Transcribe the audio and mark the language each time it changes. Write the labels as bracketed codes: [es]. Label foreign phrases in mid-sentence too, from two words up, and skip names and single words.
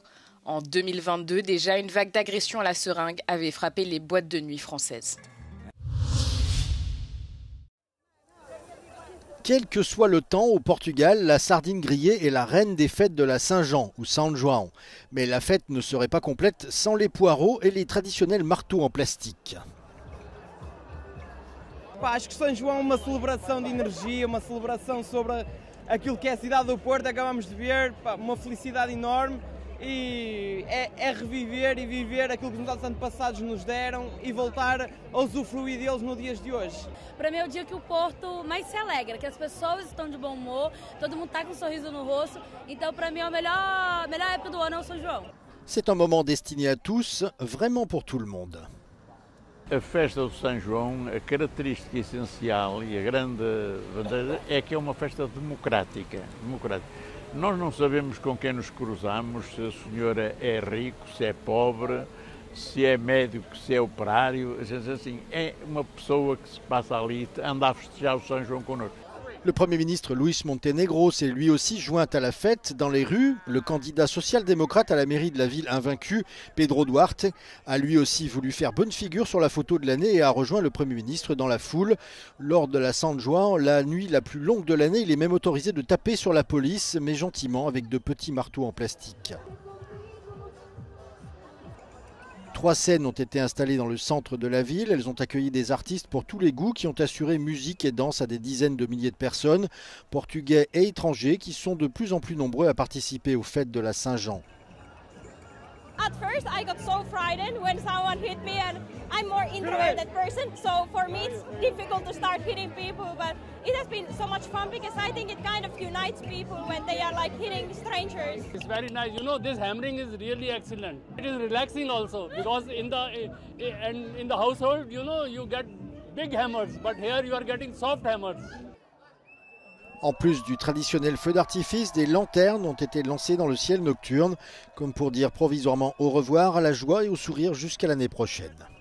[fr] En 2022, déjà, une vague d'agressions à la seringue avait frappé les boîtes de nuit françaises. Quel que soit le temps, au Portugal, la sardine grillée est la reine des fêtes de la Saint-Jean ou São João. Mais la fête ne serait pas complète sans les poireaux et les traditionnels marteaux en plastique. [pt] Acho que São João é uma celebração de energia, uma celebração sobre aquilo que é a cidade do Porto. Acabamos de ver uma felicidade enorme. E é reviver e viver aquilo que os nossos antepassados nos deram e voltar a usufruir deles nos dias de hoje. Para mim é o dia que o Porto mais se alegra, que as pessoas estão de bom humor, todo mundo está com um sorriso no rosto. Então para mim é a melhor época do ano é o São João. [fr] C'est un moment destiné à tous, vraiment pour tout le monde. [pt] A festa do São João, a característica essencial e a grande vantagem é que é uma festa democrática. Nós não sabemos com quem nos cruzamos, se a senhora é rico, se é pobre, se é médico, se é operário. Assim, é uma pessoa que se passa ali, anda a festejar o São João connosco. [fr] Le Premier ministre Luis Montenegro s'est lui aussi joint à la fête dans les rues. Le candidat social-démocrate à la mairie de la ville invaincu, Pedro Duarte, a lui aussi voulu faire bonne figure sur la photo de l'année et a rejoint le Premier ministre dans la foule. Lors de la São João, la nuit la plus longue de l'année, il est même autorisé de taper sur la police, mais gentiment avec de petits marteaux en plastique. 3 scènes ont été installées dans le centre de la ville. Elles ont accueilli des artistes pour tous les goûts qui ont assuré musique et danse à des dizaines de milliers de personnes, portugais et étrangers, qui sont de plus en plus nombreux à participer aux fêtes de la Saint-Jean. [en] At first, I got so frightened when someone hit me, and I'm more introverted person, so for me it's difficult to start hitting people, but it has been so much fun because I think it kind of unites people when they are like hitting strangers. It's very nice. You know, this hammering is really excellent. It is relaxing also because in the household, you know, you get big hammers, but here you are getting soft hammers. [fr] En plus du traditionnel feu d'artifice, des lanternes ont été lancées dans le ciel nocturne, comme pour dire provisoirement au revoir à la joie et au sourire jusqu'à l'année prochaine.